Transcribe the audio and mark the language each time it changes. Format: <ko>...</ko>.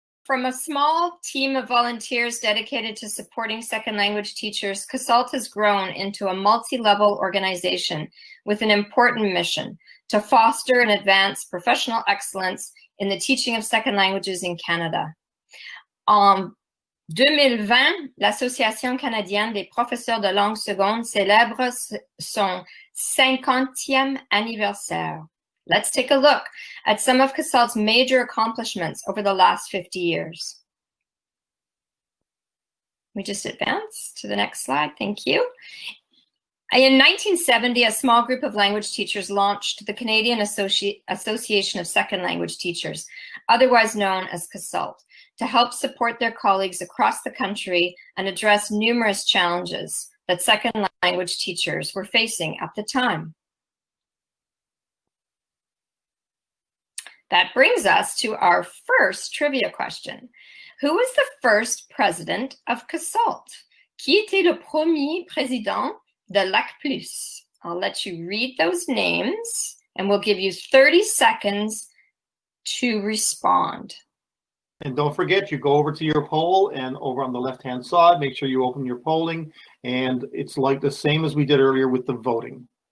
<en>From a small team of volunteers dedicated to supporting second language teachers, CASLT has grown into a multi-level organization with an important mission to foster and advance professional excellence in the teaching of second languages in Canada.</en> <fr>En 2020, l'Association canadienne des professeurs de langue seconde célèbre son 50e anniversaire.</fr> <en>Let's take a look at some of CASLT's major accomplishments over the last 50 years. We just advance to the next slide. Thank you. In 1970, a small group of language teachers launched the Canadian Association of Second Language Teachers, otherwise known as CASLT, to help support their colleagues across the country and address numerous challenges that second language teachers were facing at the time. That brings us to our first trivia question. Who was the first president of CASLT?</en> <fr>Qui était le premier président de l'ACPLS?</fr> <en>I'll let you read those names and we'll give you 30 seconds to respond. And don't forget, you go over to your poll and over on the left-hand side, make sure you open your polling. And it's like the same as we did earlier with the voting.</en>